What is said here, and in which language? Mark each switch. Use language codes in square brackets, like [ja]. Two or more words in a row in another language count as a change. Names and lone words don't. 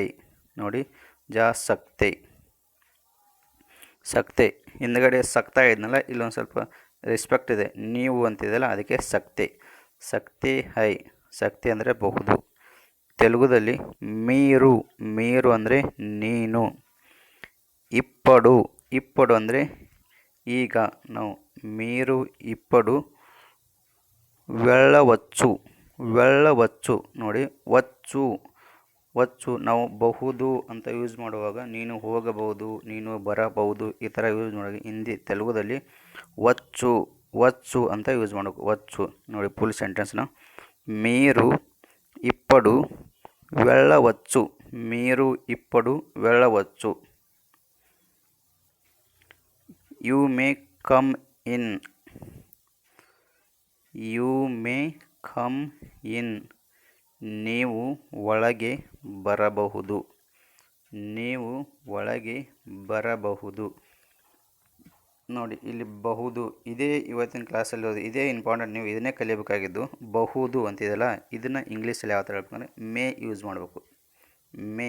[kn] ನೋಡಿ, [hi] जा सकते [kn] ಹಿಂದ್ಗಡೆ ಸಕ್ತಾ ಇದ್ನಲ್ಲ, ಇಲ್ಲೊಂದು ಸ್ವಲ್ಪ ರೆಸ್ಪೆಕ್ಟ್ ಇದೆ, ನೀವು ಅಂತಿದೆಯಲ್ಲ, ಅದಕ್ಕೆ [hi] सकते है. [kn] ಸಕ್ತೆ ಅಂದರೆ ಬಹುದು. ತೆಲುಗುದಲ್ಲಿ ಮೀರು ಅಂದರೆ ನೀನು. ಇಪ್ಪಡು ಅಂದರೆ ಈಗ. [te] ನಾವು మీరు ఇప్పుడు వెళ్ళవచ్చు. [kn] ನೋಡಿ, వచ్చు ನಾವು ಬಹುದು ಅಂತ ಯೂಸ್ ಮಾಡುವಾಗ ನೀನು ಹೋಗಬಹುದು, ನೀನು ಬರಬಹುದು ಈ ಥರ ಯೂಸ್ ಮಾಡಿ. ಹಿಂದಿ ತೆಲುಗುದಲ್ಲಿ [te] వచ్చు వచ్చు [kn] ಅಂತ ಯೂಸ್ ಮಾಡಬೇಕು. వచ్చు ನೋಡಿ [en] full sentence. [te] మీరు ఇప్పుడు వెళ్ళవచ్చు, మీరు ఇప్పుడు వెళ్ళవచ్చు. [en] you may come in, you may come in, [kn] ನೀವು ಒಳಗೆ ಬರಬಹುದು, ನೀವು ಒಳಗೆ ಬರಬಹುದು. ನೋಡಿ ಇಲ್ಲಿ ಬಹುದು ಇದೇ ಇವತ್ತಿನ ಕ್ಲಾಸಲ್ಲಿ ಇದೇ ಇಂಪಾರ್ಟೆಂಟ್, ನೀವು ಇದನ್ನೇ ಕಲಿಯಬೇಕಾಗಿದ್ದು. ಬಹುದು ಅಂತಿದೆಯಲ್ಲ ಇದನ್ನು ಇಂಗ್ಲೀಷಲ್ಲಿ ಯಾವ ಥರ ಹೇಳ್ಬೇಕಂದ್ರೆ ಮೇ ಯೂಸ್ ಮಾಡಬೇಕು, ಮೇ.